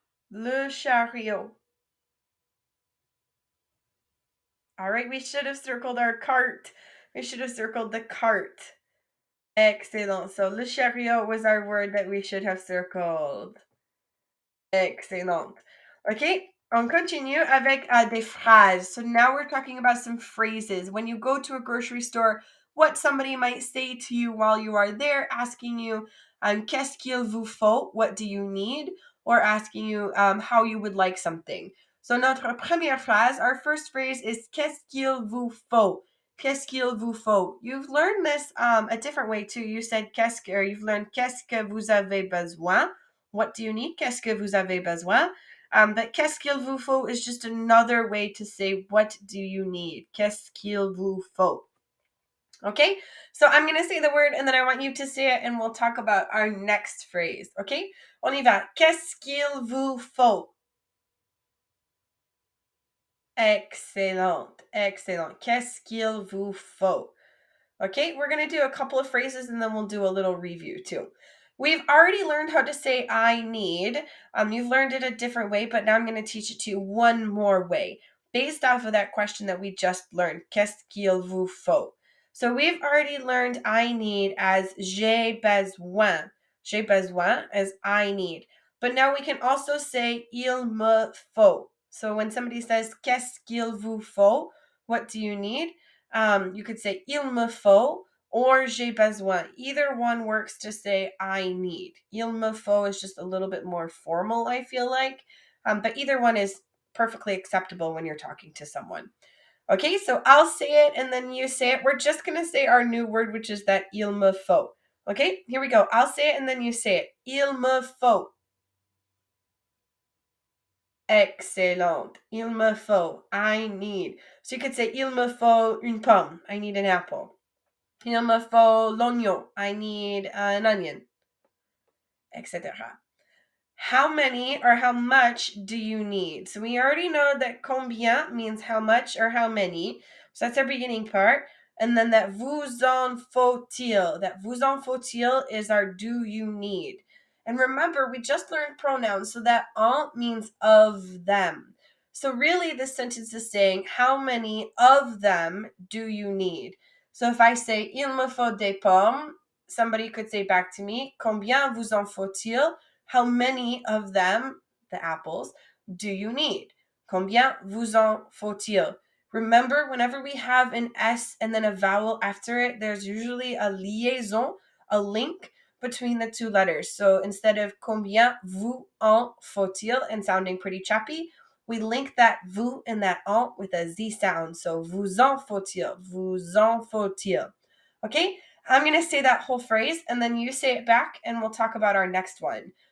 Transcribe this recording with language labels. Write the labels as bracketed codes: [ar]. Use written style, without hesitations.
[fr] Le chariot. [en] All right, we should have circled our cart. We should have circled the cart. Excellent. So le chariot was our word that we should have circled. Excellent. [fr] Okay, on continue avec des phrases. [en] So now we're talking about some phrases. When you go to a grocery store, what somebody might say to you while you are there, asking you, [fr] qu'est-ce qu'il vous faut? [en] What do you need? Or asking you how you would like something. [fr] So notre première phrase, [en] our first phrase is [fr] qu'est-ce qu'il vous faut? Qu'est-ce qu'il vous faut? [en] You've learned this a different way too. You said or you've learned [fr] qu'est-ce que vous avez besoin? [en] What do you need? [fr] Qu'est-ce que vous avez besoin? [en] But [fr] qu'est-ce qu'il vous faut [en] is just another way to say what do you need? [fr] Qu'est-ce qu'il vous faut? [en] Okay, so I'm going to say the word and then I want you to say it and we'll talk about our next phrase. [fr] Okay, on y va. Qu'est-ce qu'il vous faut? Excellent, excellent. Qu'est-ce qu'il vous faut? [en] Okay, we're going to do a couple of phrases and then we'll do a little review too. We've already learned how to say I need. You've learned it a different way, but now I'm going to teach it to you one more way based off of that question that we just learned. [fr] Qu'est-ce qu'il vous faut? [en] So we've already learned I need as j'ai besoin. J'ai besoin as I need. But now we can also say il me faut. So when somebody says [fr] qu'est-ce qu'il vous faut? [en] What do you need? You could say il me faut or j'ai besoin. Either one works to say I need. Il me faut is just a little bit more formal, I feel like. But either one is perfectly acceptable when you're talking to someone. Okay, so I'll say it and then you say it. We're just going to say our new word, which is that il me faut. Okay, here we go. I'll say it and then you say it. [fr] Il me faut. [en] Excellent. Il me faut. I need. So you could say [fr] il me faut une pomme. [en] I need an apple. [fr] Il me faut l'oignon. [en] I need an onion, etc. How many or how much do you need? So we already know that combien means how much or how many. So that's our beginning part. And then that vous en faut-il. That vous en faut-il is our do you need. And remember, we just learned pronouns, so that en means of them. So really, this sentence is saying, how many of them do you need? So if I say, [fr] il me faut des pommes, [en] somebody could say back to me, [fr] combien vous en faut-il? [en] How many of them, the apples, do you need? [fr] Combien vous en faut-il? [en] Remember, whenever we have an S and then a vowel after it, there's usually a liaison, a link between the two letters. So instead of [fr] combien vous en faut-il [en] and sounding pretty chappy, we link that vous and that en with a Z sound. [fr] So vous en faut-il, vous en faut-il. [en] Okay? I'm going to say that whole phrase and then you say it back and we'll talk about our next one.